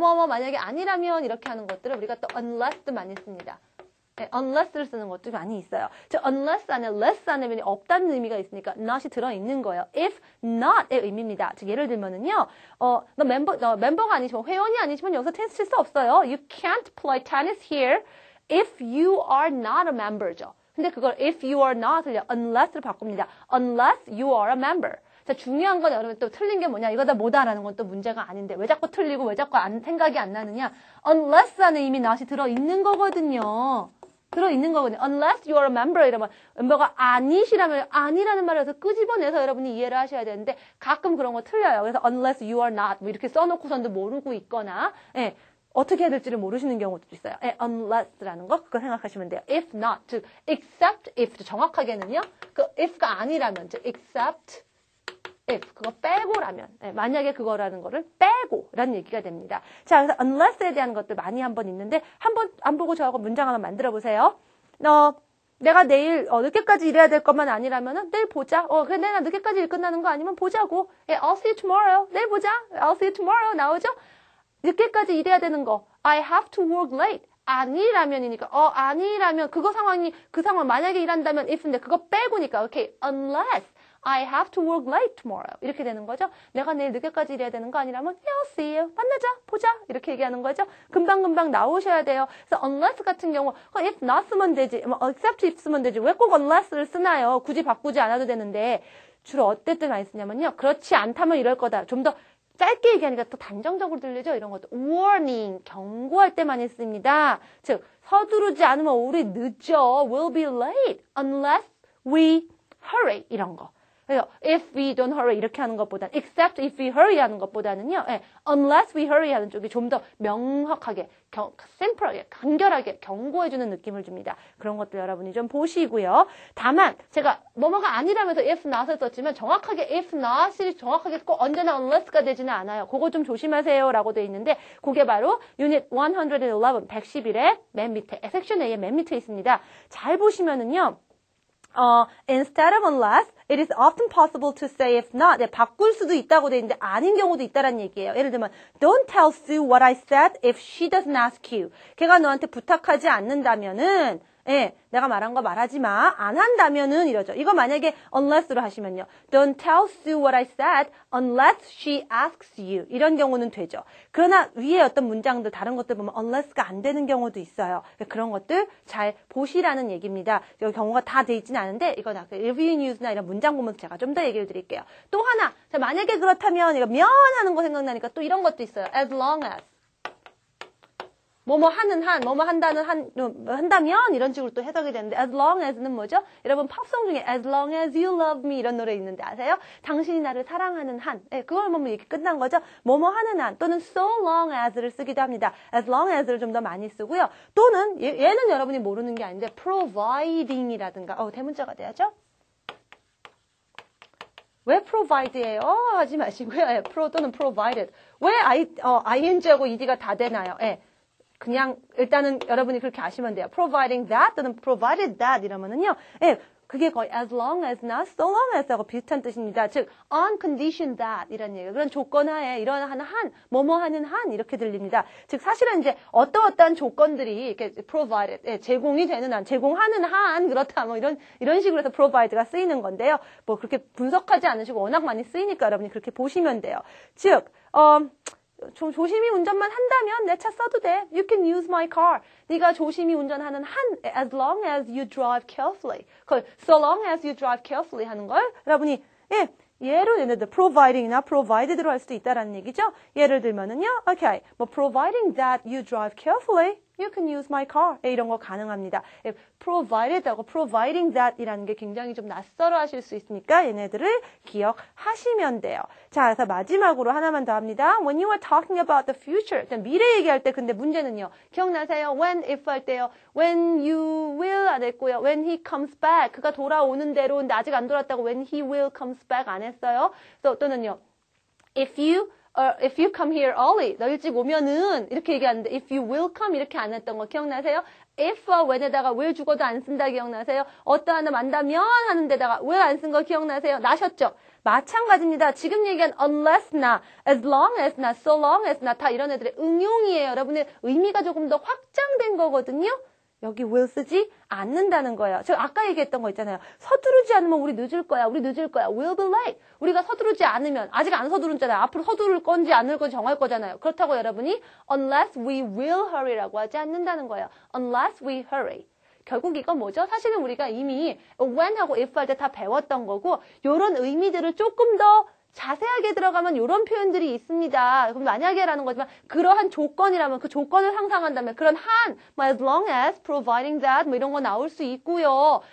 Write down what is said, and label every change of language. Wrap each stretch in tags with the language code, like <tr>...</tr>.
<ko>만약에 아니라면 이렇게 하는 것들을 우리가 또 unless도 많이 씁니다. unless를 쓰는 것도 많이 있어요. 즉, unless 안에 less 안에 없다는 의미가 있으니까 not이 들어있는 거예요. if not의 의미입니다. 즉, 예를 들면은요, 너 멤버가 아니지만, 회원이 아니지만 여기서 테니스 칠 수 없어요.</ko> <en>You can't play tennis here if you are not a member죠.</en> <ko>근데 그걸</ko> <en>if you are not을 unless를 바꿉니다. unless you are a member.</en> <ko>자, 중요한 건 여러분 또 틀린 게 뭐냐? 이거다 뭐다라는 건 또 문제가 아닌데 왜 자꾸 틀리고 왜 자꾸 생각이 안 나느냐? unless 안에 이미 not이 들어있는 거거든요. 들어있는 거거든요.</ko> <en>unless you are a member</en> <ko>이러면 멤버가 아니시라면 아니라는 말을 해서 끄집어내서 여러분이 이해를 하셔야 되는데 가끔 그런 거 틀려요. 그래서 unless you are not 뭐 이렇게 써놓고선도 모르고 있거나 예, 어떻게 해야 될지를 모르시는 경우도 있어요. 예, unless라는 거 그거 생각하시면 돼요. if not 즉 except if 정확하게는요. 그 if가 아니라면 즉 except if 그거 빼고라면 네, 만약에 그거라는 거를 빼고라는 얘기가 됩니다. 자, 그래서 unless에 대한 것들 많이 한번 있는데 한번 안 보고 저하고 문장 하나 만들어 보세요. 내가 내일 늦게까지 일해야 될 것만 아니라면은 내일 보자. 그래 내가 늦게까지 일 끝나는 거 아니면 보자고.</ko> <en>예, I'll see you tomorrow.</en> <ko>내일 보자.</ko> <en>I'll see you tomorrow</en> <ko>나오죠? 늦게까지 일해야 되는 거.</ko> <en>I have to work late.</en> <ko>아니라면이니까. 아니라면 그 상황 만약에 일한다면 if인데 그거 빼고니까. 오케이.</ko> <en>Unless I have to work late tomorrow.</en> <ko>이렇게 되는 거죠. 내가 내일 늦게까지 일해야 되는 거 아니라면</ko> <en>I'll see you.</en> <ko>만나자. 보자. 이렇게 얘기하는 거죠. 금방금방 나오셔야 돼요. 그래서 unless 같은 경우 if not 쓰면 되지. except if 쓰면 되지. 왜 꼭 unless를 쓰나요? 굳이 바꾸지 않아도 되는데 주로 어떨 때 많이 쓰냐면요. 그렇지 않다면 이럴 거다. 좀 더 짧게 얘기하니까 또 단정적으로 들리죠? 이런 것도 warning, 경고할 때 많이 씁니다. 즉 서두르지 않으면 우리 늦어.</ko> <en>We'll be late unless we hurry.</en> <ko>이런 거.</ko> <en>그래서 if we don't hurry</en> <ko>이렇게 하는 것보다는</ko> <en>except if we hurry 하는 것보다는요.</en> <ko>예, unless we hurry 하는 쪽이 좀 더 명확하게, 심플하게, 간결하게 경고해주는 느낌을 줍니다. 그런 것들 여러분이 좀 보시고요. 다만 제가 뭐뭐가 아니라면서 if not을 썼지만 정확하게 if not이 정확하게 꼭 언제나 unless가 되지는 않아요. 그거 좀 조심하세요 라고 돼 있는데 그게 바로 유닛 111, 111의 맨 밑에, 섹션 A의 맨 밑에 있습니다. 잘 보시면은요.</ko> <en>Instead of unless, it is often possible to say if not.</en> <ko>네, 바꿀 수도 있다고 돼 있는데 아닌 경우도 있다라는 얘기예요.</ko> <en>예를 들면, don't tell Sue what I said if she doesn't ask you.</en> <ko>걔가 너한테 부탁하지 않는다면은, 예, 내가 말한 거 말하지 마. 안 한다면은 이러죠. 이거 만약에 unless로 하시면요.</ko> <en>Don't tell Sue what I said unless she asks you.</en> <ko>이런 경우는 되죠. 그러나 위에 어떤 문장들 다른 것들 보면 unless가 안 되는 경우도 있어요. 그런 것들 잘 보시라는 얘기입니다. 여기 경우가 다 돼 있지는 않은데 이건 아까 review news나 이런 문장 보면서 제가 좀 더 얘기를 드릴게요. 또 하나, 만약에 그렇다면 이거 면하는 거 생각나니까 또 이런 것도 있어요.</ko> <en>As long as.</en> <ko>뭐뭐 하는 한, 뭐뭐 한다면 이런 식으로 또 해석이 되는데 as long as는 뭐죠? 여러분 팝송 중에</ko> <en>as long as you love me</en> <ko>이런 노래 있는데 아세요? 당신이 나를 사랑하는 한. 예, 그걸 보면 이렇게 끝난 거죠. 뭐뭐 하는 한 또는 so long as를 쓰기도 합니다. as long as를 좀 더 많이 쓰고요. 또는 얘는 여러분이 모르는 게 아닌데 providing이라든가 대문자가 돼야죠? 왜 provide예요? 하지 마시고요. 예, pro 또는 provided. 왜 ing하고 ed가 다 되나요? 예. 그냥 일단은 여러분이 그렇게 아시면 돼요.</ko> <en>providing that 또는 provided that 이러면은요. 예, 그게 거의 as long as not so long as 하고</en> <ko>비슷한 뜻입니다. 즉 on condition that 이런 얘기예요. 그런 조건 하에 이러한 한, 뭐뭐 하는 한 이렇게 들립니다. 즉 사실은 이제 어떠한 조건들이 이렇게 provided, 예, 제공이 되는 한, 제공하는 한 그렇다 뭐 이런 식으로 해서 provide가 쓰이는 건데요. 뭐 그렇게 분석하지 않으시고 워낙 많이 쓰이니까 여러분이 그렇게 보시면 돼요. 즉 좀 조심히 운전만 한다면 내 차 써도 돼.</ko> <en>You can use my car.</en> <ko>네가 조심히 운전하는 한</ko> <en>as long as you drive carefully.</en> <ko>그걸</ko> <en>so long as you drive carefully</en> <ko>하는 걸 여러분이 예를 들면 providing이나 provided로 할 수도 있다라는 얘기죠. 예를 들면은요. Okay.</ko> <en>뭐 providing that you drive carefully. You can use my car.</en> <ko>이런 거 가능합니다. provided하고 providing that이라는 게 굉장히 좀 낯설어 하실 수 있으니까 얘네들을 기억하시면 돼요. 자, 그래서 마지막으로 하나만 더 합니다.</ko> <en>When you are talking about the future.</en> <ko>미래 얘기할 때 근데 문제는요. 기억나세요? When, if 할 때요.</ko> <en>When you will 안 했고요. When he comes back.</en> <ko>그가 돌아오는 대로 근데 아직 안 돌아왔다고</ko> <en>when he will comes back</en> <ko>안 했어요. 또는요.</ko> <en>If you come here early,</en> <ko>너 일찍 오면은 이렇게 얘기하는데</ko> <en>if you will come</en> <ko>이렇게 안 했던 거 기억나세요? if와 when에다가 will 죽어도 안 쓴다 기억나세요? 어떠한 만다면 하는 데다가 will 안 쓴 거 기억나세요? 나셨죠? 마찬가지입니다. 지금 얘기한 unless나 as long as나 so long as나 다 이런 애들의 응용이에요. 여러분의 의미가 조금 더 확장된 거거든요. 여기 will 쓰지 않는다는 거예요. 저 아까 얘기했던 거 있잖아요. 서두르지 않으면 우리 늦을 거야.</ko> <en>We'll be late.</en> <ko>우리가 서두르지 않으면 아직 안 서두르잖아요. 앞으로 서두를 건지 안 할 건지 정할 거잖아요. 그렇다고 여러분이</ko> <en>unless we will hurry</en> <ko>라고 하지 않는다는 거예요.</ko> <en>Unless we hurry.</en> <ko>결국 이건 뭐죠? 사실은 우리가 이미 when하고 if 할 때 다 배웠던 거고 이런 의미들을 조금 더 자세하게 들어가면 이런 표현들이 있습니다. 그럼 만약에라는 거지만 그러한 조건이라면 그 조건을 상상한다면 그런 한, 뭐 as long as, providing that 뭐 이런 거 나올 수 있고요.</ko>